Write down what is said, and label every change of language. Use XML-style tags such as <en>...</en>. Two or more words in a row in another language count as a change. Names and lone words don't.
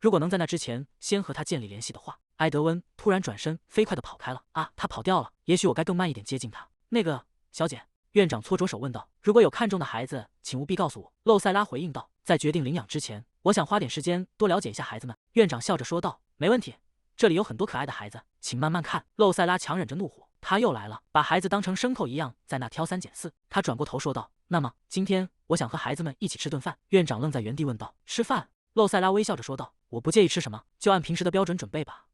<zh>如果能在那之前先和他建立聯繫的話，埃德溫突然轉身，飛快地跑開了。啊，他跑掉了。也許我該更慢一點接近他。那個小姐，院長搓着手問道：“如果有看中的孩子，請務必告訴我。” 露塞拉回應道：“在決定領養之前，我想花點時間多了解一下孩子們。” 院長笑着說道：“沒問題，這裡有很多可愛的孩子，請慢慢看。” 露塞拉強忍着怒火。他又來了，把孩子當成牲口一樣在那挑三揀四。他轉過頭說道：“那麼今天我想和孩子們一起吃頓飯。” 院長愣在原地問道：“吃飯？”露塞拉微笑着說道：“我不介意吃什麼，就按平時的標準準備吧。”</zh>